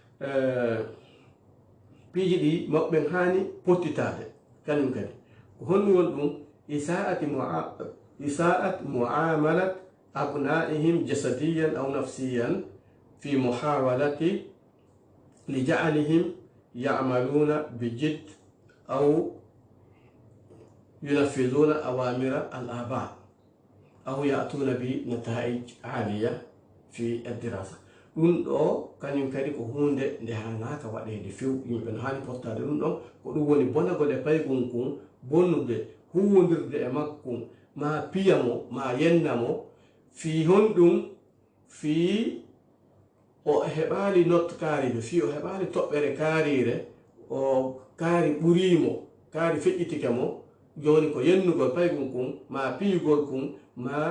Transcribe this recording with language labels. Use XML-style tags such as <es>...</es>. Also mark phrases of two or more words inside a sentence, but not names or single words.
<ff>piiji ɗi maɓɓen haani pottitade kañum kadi ko honɗum won ɗum</ff> <ar>إساءة معاملة أبنائهم جسديا أو نفسيا في محاولة لجعلهم يعملون بجد أو ينفذون أوامر الآباء أو يأتون بنتائج عالية في الدراسة</ar> <ff>ɗum ɗo kañum kadi ko hunde nde hanaka waɗede few yimɓe no hani pottade ɗum ɗon ko ɗum woni bonagol e paygun kum bonnude huwodirde e makkum ma piyamo ma yennamo fi honɗum fi o heɓali notte kaariɓe fi o heɓali toɓɓere kaarire o kaari ɓurimo kaari feƴƴitike mo joni ko yennugol paygol kum ma piyugol kum ma</ff>